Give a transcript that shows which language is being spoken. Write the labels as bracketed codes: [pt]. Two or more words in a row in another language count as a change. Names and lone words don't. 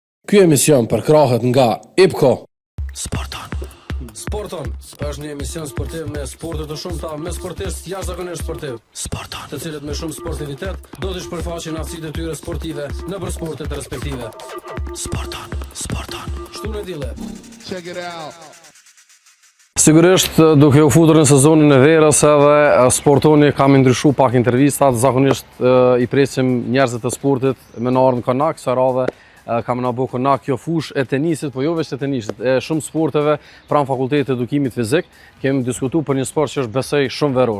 [sq] Ky emision përkrahet nga IPCO. Sporton është një emision sportiv me sporte të shumta, me sportistë jashtëzakonisht sportiv. Të cilët me shumë sportivitet do të shpërfaqin aftësitë e tyre sportive nëpër sportet respektive. Shtunë dille. [en] Check it out. [sq] Sigurisht, duke u futur në sezonin e verës edhe sportoni kam ndryshu pak intervistat, zakonisht i presim njerëzit e sportit me në ardhën konak, sa radhe kam në bo konak kjo fush e tenisit, po jo veç e tenisit, e shumë sporteve pranë fakultetit të edukimit fizik, kemi diskutu për një sport që është besoj shumë veror.